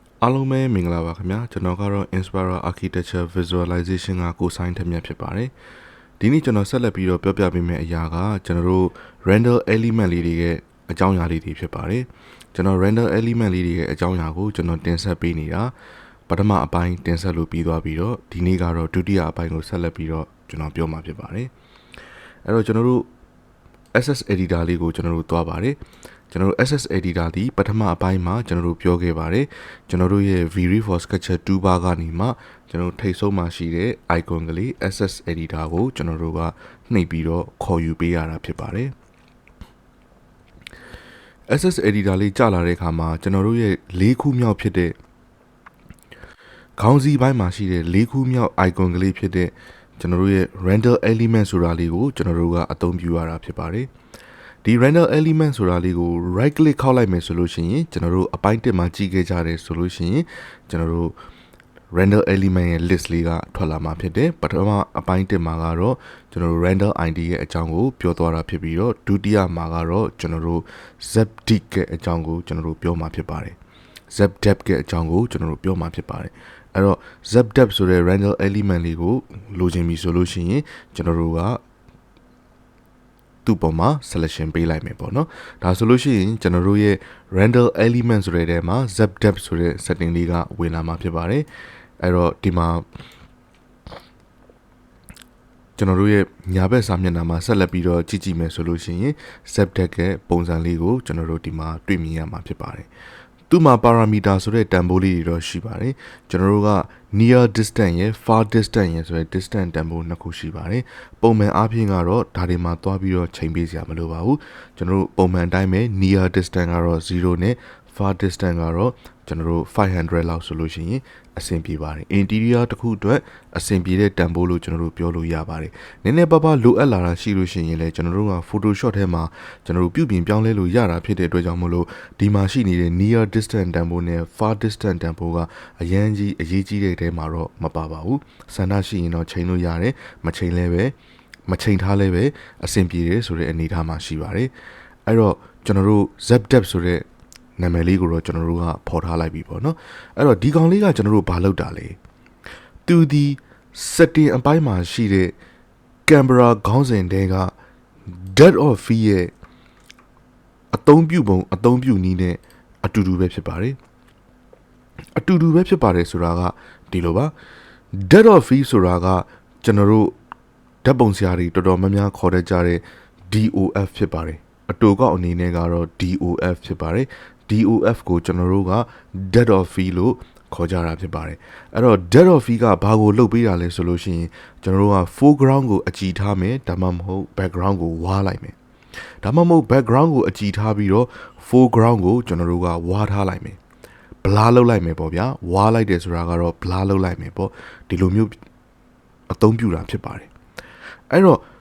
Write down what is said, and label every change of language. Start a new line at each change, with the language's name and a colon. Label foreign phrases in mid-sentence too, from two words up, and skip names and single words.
Burmese: အားလုံးပဲမင်္ဂလာပါခင်ဗျာကျွန်တော်ကတော့ Inspire Architecture Visualization ကကိုဆိုင်ထက်မြတ်ဖြစ်ပါတယ်ဒီနေ့ကျွန်တော်ဆက်လက်ပြီးတော့ပြောပြပေးမယ့်အရာကကျွန်တော်တို့
English: render element
Burmese: လေးတွေ ရဲ့အကြောင်းအရာလေးတွေဖြစ်ပါတယ်ကျွန်တော်
English: render element
Burmese: လေးတွေရဲ့အကြောင်းအရာကိုကျွန်တော်တင်ဆက်ပေးနေတာပထမအပိုင်းတင်ဆက်လို့ပြီးသွားပြီးတော့ဒီနေ့ကတော့ဒုတိယအပိုင်းကိုဆက်လက်ပြီးတော့ကျွန်တော်ပြောမှာဖြစ်ပါတယ်အဲ့တော့ကျွန်တော်တို့
English: SS editor
Burmese: လေးကိုကျွန်တော်တို့တွားပါတယ်ကျွန်တော်တို့
English: SS editor
Burmese: ဒီပထမအပိုင်းမှာကျွန်တော်တို့ပြောခဲ့ပါတယ်ကျွန်တော်တို့ရဲ့ vray for sketcher toolbar ကနေမှကျွန်တော်တို့ထိပ်ဆုံးမှာရှိတဲ့ icon ကလေး
English: SS editor
Burmese: ကိုကျွန်တော်တို့ကနှိပ်ပြီးတော့ခေါ်ယူပေးရတာဖြစ်ပါတယ်
English: SS editor
Burmese: လေးကြာလာတဲ့အခါမှာကျွန်တော်တို့ရဲ့၄ခုမြောက်ဖြစ်တဲ့ခေါင်းစည်းပိုင်းမှာရှိတဲ့၄ခုမြောက် icon ကလေးဖြစ်တဲ့ကျွန်တော်တို့ရဲ့
English: render element
Burmese: ဆိုတာလေးကိုကျွန်တော်တို့ကအသုံးပြုရတာဖြစ်ပါတယ်ဒီ
English: render element
Burmese: ဆိုတာလေးကို
English: right click
Burmese: ခောက်လိုက်မယ်ဆိုလို့ရှိရင်ကျွန်တော်တို့အပိုင်း1မှာကြည့်ခဲ့ကြတယ်ဆိုလို့ရှိရင်ကျွန်တော်တို့
English: render element
Burmese: ရဲ့ list လေးကထွက် လာမှာဖြစ်တယ်ပထမအပိုင်း1မှာကတော့ကျွန်တော်တို့
English: render id
Burmese: ရဲ့အကြောင်းကိုပြောသွားတာဖြစ်ပြီးတော့ဒုတိယမှာကတော့ကျွန်တော်တို့ zepdic ရဲ့အကြောင်းကိုကျွန်တော်တို့ပြောမှာဖြစ်ပါတယ် zepdep ရဲ့အကြောင်းကိုကျွန်တော်တို့ပြောမှာဖြစ်ပါတယ်အဲ့တော့ zepdep ဆိုတဲ့
English: render element
Burmese: လေးကိုလိုချင်ပြီဆိုလို့ရှိရင်ကျွန်တော်တို့ကသူ့ပေါ်မှာ selection ပေးလိုက်မယ်ပေါ့နော်ဒါဆိုလို့ရှိရင်ကျွန်တော်တို့ရဲ့
English: render element
Burmese: ဆိုတဲ့ထဲမှာ zepdep ဆိုတဲ့ setting လေးကဝင်လာမှာဖြစ်ပါတယ်အဲ့တော့ဒီမှာ ကျွန်တော်တို့ရဲ့ညာဘက်စာမျက်နှာမှာဆက်လက်ပြီးတော့ကြည့်မယ်ဆိုလို့ရှိရင် zepdep ရဲ့ပုံစံလေးကိုကျွန်တော်တို့ဒီမှာတွေ့မြင်ရမှာဖြစ်ပါတယ်သူ့မှာ parameter ဆိုတဲ့တန်ဖိုးလေးတွေတော့ရှိပါတယ်ကျွန်တော်တို့က
English: near distance
Burmese: ရယ်
English: far distance
Burmese: ရယ်ဆိုတဲ့ distance တန်ဖိုးနှစ်ခုရှိပါတယ်ပုံမှန်အားဖြင့်ကတော့ဒါတွေမှာတွားပြီးတော့ချိန်ပေးစရာမလိုပါဘူးကျွန်တော်တို့ပုံမှန်အတိုင်းပဲ
English: near distance
Burmese: ကတော့0နဲ့
English: far distance
Burmese: ကတော့ကျွန်တော်တို့500လောက်ဆိုလို့ ရှိရင်အဆင်ပြေပါတယ် interior တစ်ခုအတွက်အဆင်ပြေတဲ့တန်ဖိုးလို့ကျွန်တော်တို့ပြောလို့ရပါတယ်နည်းနည်းပါးပါးလိုအပ်လာတာရှိလို့ရှိရင်လည်းကျွန်တော်တို့က Photoshop ထဲမှာကျွန်တော်တို့ပြုပြင်ပြောင်းလဲလို့ရတာဖြစ်တဲ့အတွက်ကြောင့်မို့လို့ဒီမှာရှိနေတဲ့
English: near distance
Burmese: တန်ဖိုးနဲ့
English: far distance
Burmese: တန်ဖိုးကအရေးကြီးတဲ့တဲမှာတော့မပါပါ ဘူးဆန္ဒရှိရင်တော့ချိန်လို့ရတယ်မချိန်လဲပဲမချိန်ထားလဲပဲအဆင်ပြေတယ်ဆိုတဲ့အနေအထားမှာရှိပါတယ်အဲ့တော့ကျွန်တော်တို့ zepdep ဆိုတဲ့နာမည်လေးကိုတော့ကျွန်တော်တို့ကဖော်ထားလိုက်ပြီပေါ့နော်အဲ့တော့ဒီကောင်လေးကကျွန်တော်တို့ဘာလုပ်တာ လဲသူဒီ setting အပိုင်းမှာရှိတဲ့ camera ခေါင်းစဉ်တဲက
English: depth of field
Burmese: ရဲ့အသုံးပြုပုံအသုံးပြုနည်းနဲ့အတူတူပဲဖြစ်ပါတယ်အတူတူပဲဖြစ်ပါတယ်ဆိုတာက ဒီလိုပါ
English: depth of field
Burmese: ဆိုတာကကျွန်တော်တို့ဓာတ်ပုံဆရာတွေတော်တော်များများခေါ်တတ်ကြတဲ့ DOF ဖြစ်ပါတယ်အတူကောက်အနေနဲ့ကတော့ DOF ဖြစ်ပါတယ် DOF ကိုကျွန်တော်တို့က
English: depth of field
Burmese: လို့ခေါ်ကြတာဖြစ်ပါတယ်အဲ့တော့
English: depth of field
Burmese: ကဘာကိုလုပ်ပေးတာလဲဆိုလို့ရှိရင်ကျွန်တော်တို့က foreground ကိုအကြည့်ထားမယ်ဒါမှမဟုတ် background ကိုဝါလိုက်မယ်ဒါမှမဟုတ် background ကိုအကြည့်ထားပြီးတော့ foreground ကိုကျွန်တော်တို့ကဝါထားလိုက်မယ် blur လုပ်လိုက်မယ်ပေါ့ဗျာဝါလိုက်တယ်ဆိုတာကတော့ blur လုပ်လိုက်မယ်ပေါ့ဒီလိုမျိုးအသုံးပြုတာဖြစ်ပါတယ်အဲ့တော့